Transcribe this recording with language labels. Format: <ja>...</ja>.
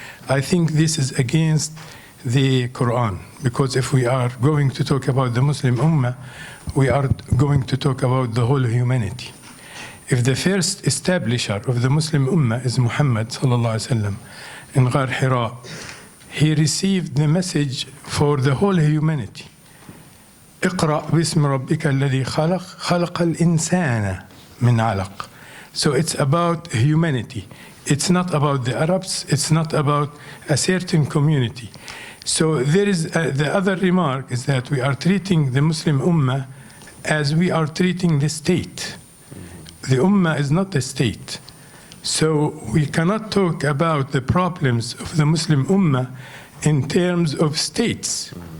<en>I think this is against the Quran, because if we are going to talk about the Muslim Ummah, we are going to talk about the whole humanity. If the first establisher of the Muslim Ummah is Muhammad sallallahu alaihi wasallam in Ghar Hira, he received the message for the whole humanity.</en> <ar>اقرأ باسم ربك الذي خلق خلق الإنسان من علق.</ar> <en>So it's about humanity. It's not about the Arabs. It's not about a certain community. So there is the other remark is that we are treating the Muslim Ummah as we are treating the state. The Ummah is not the state. So we cannot talk about the problems of the Muslim Ummah in terms of states.</en>